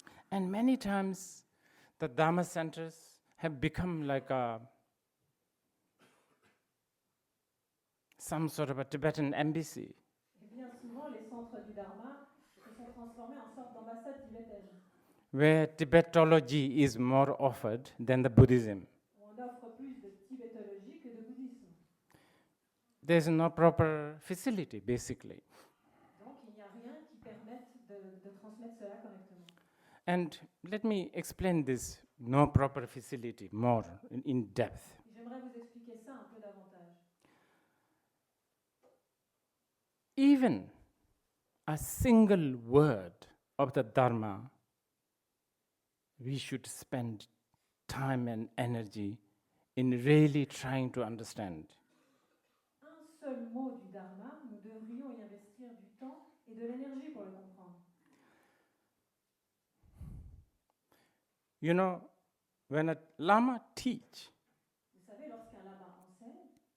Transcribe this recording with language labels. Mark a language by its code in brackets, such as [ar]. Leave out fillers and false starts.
[en] And many times the Dharma centers have become like some sort of a Tibetan embassy. [fr] Et bien souvent, les centres du Dharma se sont transformés en sorte d'ambassade tibétaine. [en] Where Tibetology is more offered than the Buddhism. [fr] Où on offre plus de tibétologie que de bouddhisme. [en] There's no proper facility, basically. [fr] Donc il n'y a rien qui permette de transmettre cela correctement. [en] And let me explain this no proper facility more in depth. [fr] J'aimerais vous expliquer ça un peu davantage. [en] Even a single word of the Dharma, we should spend time and energy in really trying to understand. [fr] Un seul mot du Dharma, nous devrions y investir du temps et de l'énergie pour le comprendre. [en] You know, when a Lama teach, [fr] Vous savez, lorsqu'un lama enseigne,